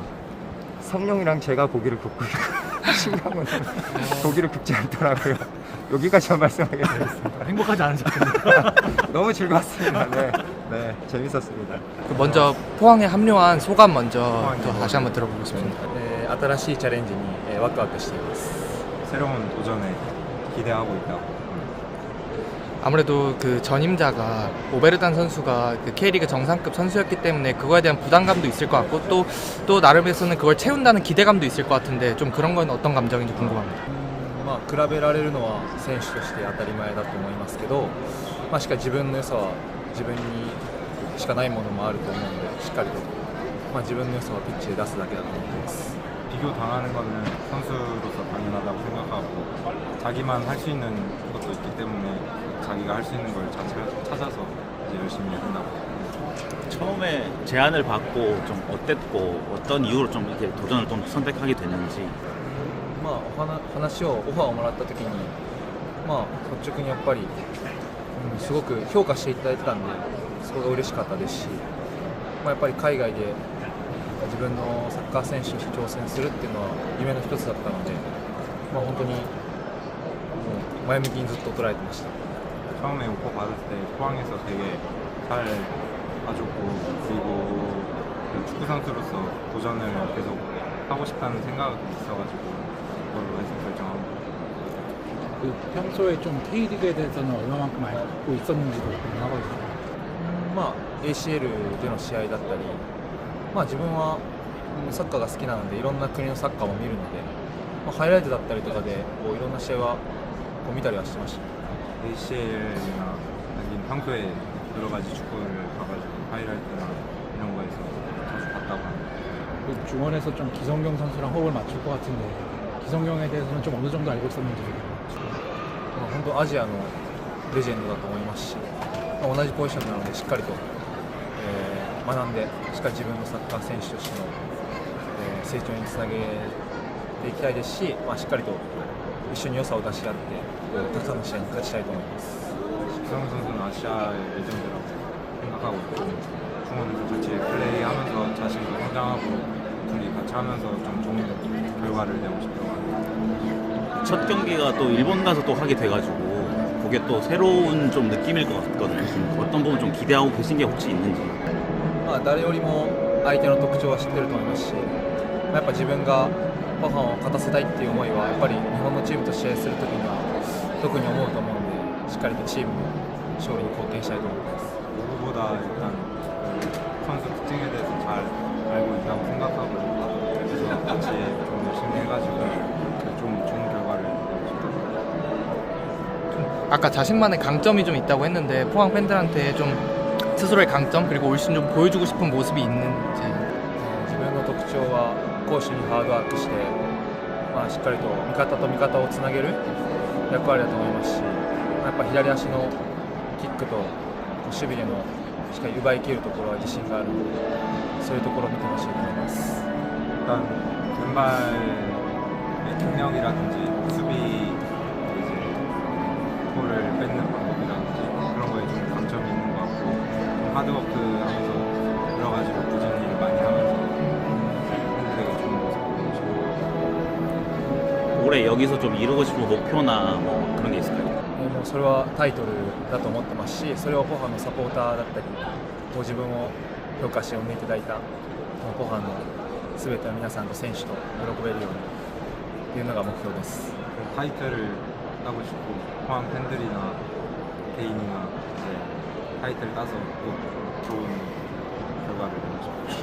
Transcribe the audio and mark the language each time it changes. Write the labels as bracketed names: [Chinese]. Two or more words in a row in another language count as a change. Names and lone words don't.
[Korean] 성룡이랑 제가 고기를 굽고 있고 신강훈은 고기를 굽지 않더라고요. 여기까지만 말씀하겠습니다. 행복하지 않으셨겠네요. 너무 즐거웠습니다. 네, 재밌었습니다. 먼저 포항에 합류한 소감 먼저 또 다시 한번 들어보겠습니다. [Japanese] 新しいチャレンジにワクワクしています。 [Korean] 새로운 도전에 기대하고 있다. 아무래도 그 전임자가 오베르단 선수가 그 K리그 정상급 선수였기 때문에 그거에 대한 부담감도 있을 것 같고, 또 나름에서는 그걸 채운다는 기대감도 있을 것 같은데, 좀 그런 건 어떤 감정인지 궁금합니다. [Japanese] 比べられるのは選手として当たり前だと思いますけど、しっかり自分の良さは自分にしかないものもあると思うので、しっかりと、自分の良さはピッチで出すだけだと思います。 [Korean] 비교당하는 거는 선수로서 당연하다고 생각하고, 자기만 할 수 있는 것도 있기 때문에 자기가 할 수 있는 걸 찾아서 이제 열심히 한다고. 처음에 제안을 받고 좀 어땠고 어떤 이유로 좀 이렇게 도전을 좀 선택하게 됐는지. [Japanese] まあ話をオファーをもらった時にまあ率直にやっぱり、すごく評価していただいてたんでそこが嬉しかったですし、やっぱり海外で自分のサッカー選手として挑戦するっていうのは夢の一つだったので、本当にもう前向きにずっと捉えてました。 [Korean] 처음에 오퍼 받을 때 포항에서 되게 잘 봐줬고 그리고 그 축구 선수로서 도전을 계속 하고 싶다는 생각이 있어가지고 그걸로 해서 결정합니다. 그 평소에 좀 K리그에 대해서는 얼마만큼 알고 있었는지도 궁금하거든요. [Japanese] ACL での試合だったり、自分はサッカーが好きなのでいろんな国のサッカーも見るので、ハイライトだったりとかでこういろんな試合はこう見たりはしてました。 [Korean] ACL이나 아니면 평소에 여러 가지 축구를 봐가지고 하이라이트나 이런 거에서 자주 봤다고 합니다. 그 중원에서 좀 기성용 선수랑 호흡을 맞출 것 같은데 기성용에 대해서는 좀 어느 정도 알고 있었는지. [Japanese] 本当アジアのレジェンドだと思いますし、同じポジションなのでしっかりと、学んでしっかり自分のサッカー選手としての、成長につなげていきたいですし、しっかりと一緒に良さを出し合ってたくさんの試合に勝ちたいと思います。 [Korean] 기성용 선수는 아시아의 레전드라고 생각하고 있고 중원에서 같이 플레이하면서 자신도 성장하고 둘이 같이 하면서 좀 좋은 결과를 내고 싶다고 합니다. 첫 경기가 또 일본 가서 또 하게 돼가지고 그게 또 새로운 좀 느낌일 것 같거든요. 좀 어떤 부분 좀 기대하고 계신 게 혹시 있는지. [Japanese] 誰よりも相手の特徴は知ってると思いますし、やっぱ自分がファンを勝たせたいっていう思いはやっぱり日本のチームと試合するときには特に思うと思うので、しっかりとチームの勝利に貢献したいと思います。 [Korean] 누구보다 일단 그 선수 특징에 대해서 잘 알고 있다고 생각하고 그래서 같이 좀 열심히 해가지고 좀 좋은 결과를 내고 싶습니다. 아까 자신만의 강점이 좀 있다고 했는데 포항 팬들한테 좀 스스로의 강점 그리고 올 시즌 좀 보여주고 싶은 모습이 있는지. [Japanese] 自分の特徴は攻守にハードワークして、しっかりと味方と味方をつなげる役割だと思いますし、やっぱ左足のキックと守備でのしっかり奪い切るところは自信があるので、そういうところを見てほしいと思います。 [Korean] 일단 왼발의 능력이라든지 수비 이제 볼을 뺏는 방법이라든지 그런 거에 좀 강점이 있는 것 같고 좀 하드워크하면서 여러 가지로 꾸준히 일을 많이 하면서 팬들에게 좋은 모습 보여주고 싶고 올해 여기서 좀 이루고 싶은 목표나 뭐 그런 게 있을까요? [Japanese] もうそれはタイトルだと思ってますし、それをポハのサポーターだったり、ご自分を評価して呼んでいただいたポハの全ての皆さんと選手と喜べるようにというのが目標です。 [Korean] 타이틀을 따고 싶고 포항 팬들이나 개인이나 이제 타이틀 따서 꼭 좋은 결과를 내고 싶어요.